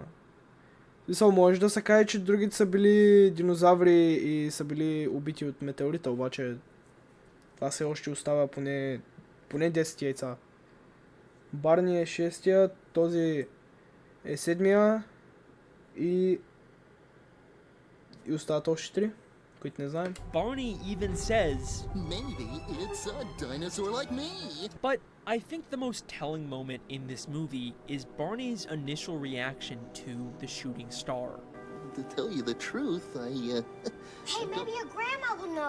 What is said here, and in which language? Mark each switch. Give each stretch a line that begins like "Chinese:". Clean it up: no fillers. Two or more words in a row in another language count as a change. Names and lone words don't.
Bulgarian: Може да се каже, че другите са били динозаври и са били убити от метеорита, обаче това все още остава поне 10 яйца. Барни е 6-я, този е 7-я и остават още 3, които не знаем.
English: Barney even says, Maybe it's a dinosaur like me. But I think the most telling moment in this movie is Barney's initial reaction to the shooting star. To tell you the truth, Hey, maybe your grandma will know.